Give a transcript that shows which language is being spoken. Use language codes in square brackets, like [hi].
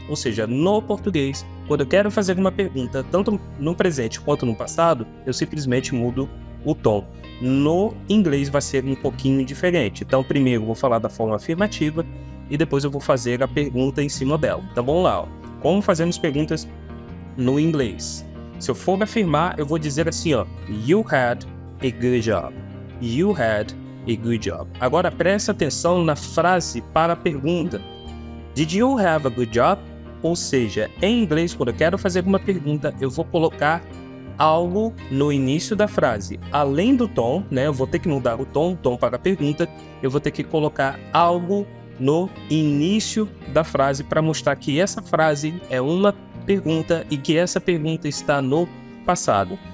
[pt] Ou seja, no português, quando eu quero fazer uma pergunta, tanto no presente quanto no passado, eu simplesmente mudo o tom. No inglês vai ser um pouquinho diferente. Então, primeiro eu vou falar da forma afirmativa e depois eu vou fazer a pergunta em cima dela. Então, vamos lá. Ó. Como fazemos perguntas no inglês? Se eu for afirmar, eu vou dizer assim, ó, [en] you had a good job. You had a good job. [pt] Agora, preste atenção na frase para a pergunta. [en] Did you have a good job? [pt] Ou seja, em inglês, quando eu quero fazer uma pergunta, eu vou colocar algo no início da frase. Além do tom, né? Eu vou ter que mudar o tom para a pergunta, eu vou ter que colocar algo no início da frase para mostrar que essa frase é uma pergunta e que essa pergunta está no passado.